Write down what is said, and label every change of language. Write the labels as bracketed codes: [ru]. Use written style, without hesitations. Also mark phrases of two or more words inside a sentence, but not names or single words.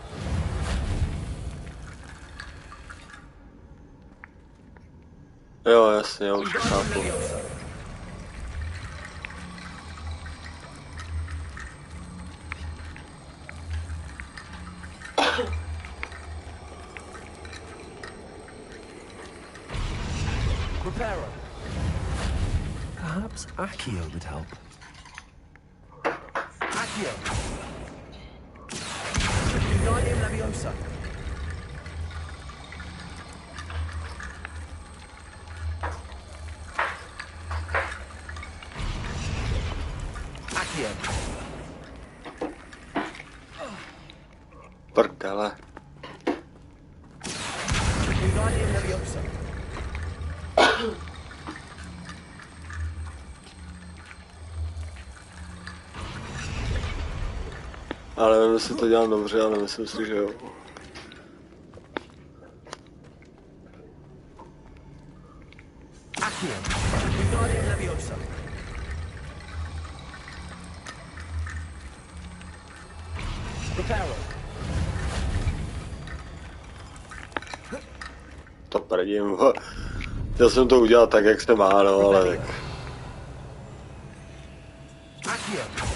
[cs] Jo, jasně, já už to chápu. Reparo. [en] Perhaps Accio would help. [cs] Accio. Wingardium Leviosa. Accio. Prdele. Wingardium Leviosa. Ale nevím, jestli to dělám dobře, ale myslím si, že jo. Accio. Wingardium Leviosa. Reparo. To prdím. Chtěl jsem to udělat tak, jak se má, no, ale tak. Accio.